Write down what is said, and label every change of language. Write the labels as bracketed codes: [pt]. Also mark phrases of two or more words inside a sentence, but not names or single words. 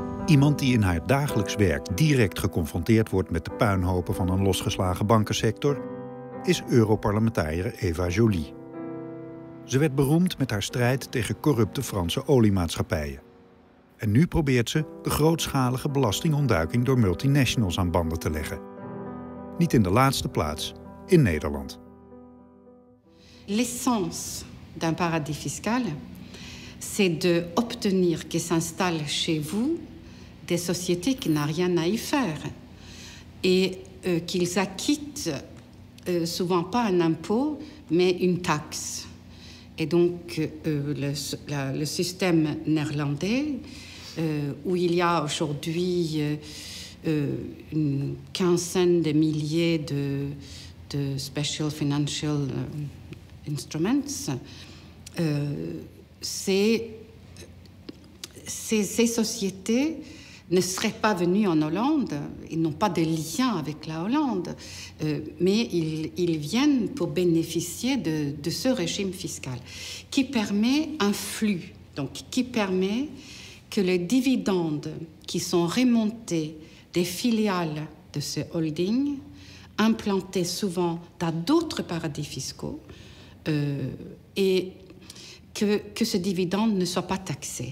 [nl] Iemand die in haar dagelijks werk direct geconfronteerd wordt met de puinhopen van een losgeslagen bankensector, is Europarlementariër Eva Joly. Ze werd beroemd met haar strijd tegen corrupte Franse oliemaatschappijen. En nu probeert ze de grootschalige belastingontduiking door multinationals aan banden te leggen. Niet in de laatste plaats in Nederland. [fr] L'essence d'un paradis fiscal, c'est de obtenir que s'installent chez vous des sociétés qui n'ont rien à y faire et qu'ils acquittent souvent pas un impôt, mais une taxe. Et donc le système néerlandais, où il y a aujourd'hui une quinzaine de milliers de [en] special financial instruments, [fr] ces sociétés ne seraient pas venues en Hollande, ils n'ont pas de lien avec la Hollande, mais ils viennent pour bénéficier de ce régime fiscal qui permet un flux, donc qui permet que les dividendes qui sont remontés des filiales de ce holding, implantés souvent dans d'autres paradis fiscaux, et que ce dividende ne soit pas taxé.